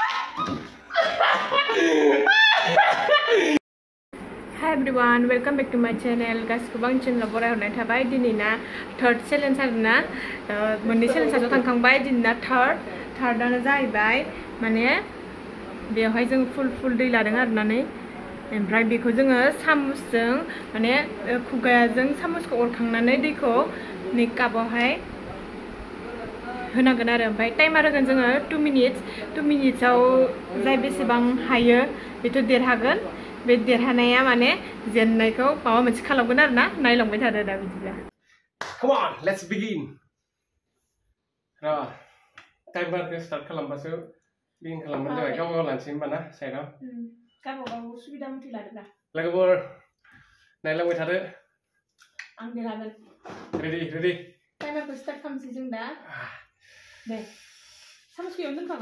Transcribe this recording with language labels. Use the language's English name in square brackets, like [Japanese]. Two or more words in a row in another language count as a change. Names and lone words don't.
[English] Hi everyone, welcome back to my channel. Guys, [Bodo] kubang channel borai honai thabai dinina [English] third challenge [Bodo] arna monni challenge ajo tangkangbai dinina third ana jaibai mane बेवहाय जों फुल दै लादों आरोना नै ओमफ्राय बेखौ जोङो सामुसजों माने खुगायाजों सामुसखौ अरखांनानै दैखौ नै कापावहाय होनांगोन आरो ओमफ्राय टाइमार होगोन जोङो 2 मिनिट्सआव जाय बेसेबां हायो बेथ' देरहागोन बे देरहानाया माने जेननायखौ माबा मोनसे खालामगोन आरोना नायलांबाय थादो दा बिदिब्ला [English] Come on, let's begin. [Bodo] टाइमारखौ स्टार्ट खालामबासो बिगिन खालामबानो जाबाय गाव लानोसै होमबा ना साइडआव गावबागाव सुबिदा मथे लादोब्ला लोगोफोर नायलांबाय थादो आं देरहागोन रेडि टाइमारखौ स्टार्ट खालामसै जों दा दे सामुसखौ एवनो दोनखाबा